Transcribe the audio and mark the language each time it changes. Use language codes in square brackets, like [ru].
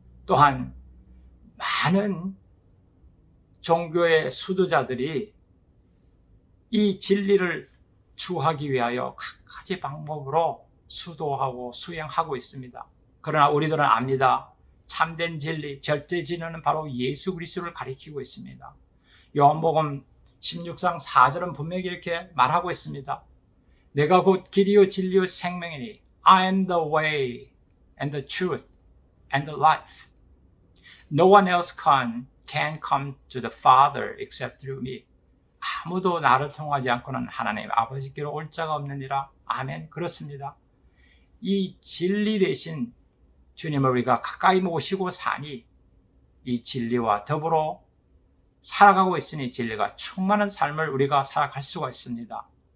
[ko] 또한 많은 종교의 수도자들이 이 진리를 추구하기 위하여 각가지 방법으로 수도하고 수행하고 있습니다. 그러나 우리들은 압니다. 참된 진리, 절대 진리는 바로 예수 그리스도를 가리키고 있습니다. 요한복음 16장 4절은 분명히 이렇게 말하고 있습니다. 내가 곧 길이요 진리요 생명이니 [en] I am the way and the truth and the life. No one else can come to the Father except through me. [ko] 아무도 나를 통하지 않고는 하나님 아버지께로 올 자가 없느니라. 아멘. 그렇습니다. 이 진리 대신 주님을 우리가 가까이 모시고 사니 이 진리와 더불어 살아가고 있으니 진리가 충만한 삶을 우리가 살아갈 수가 있습니다.